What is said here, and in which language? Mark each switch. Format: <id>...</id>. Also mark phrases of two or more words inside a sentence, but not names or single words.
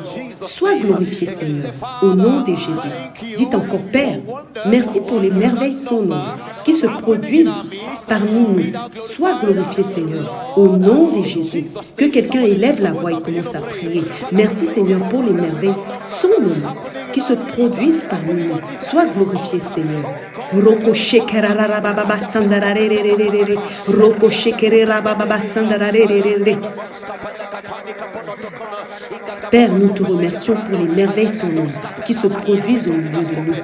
<fr>Sois glorifié, Seigneur, au nom de Jésus. Dites encore, Père, merci pour les merveilles sans nombre qui se produisent parmi nous. Sois glorifié, Seigneur, au nom de Jésus. Que quelqu'un élève la voix et commence à prier. Merci, Seigneur, pour les merveilles sans nombre qui se produisent parmi nous. Sois glorifié, Seigneur. Roko shekerara baba sandararererere. Roko shekerara baba sandararererere. Père, nous te remercions pour les merveilles sans nombre qui se produisent au milieu de nous.</fr>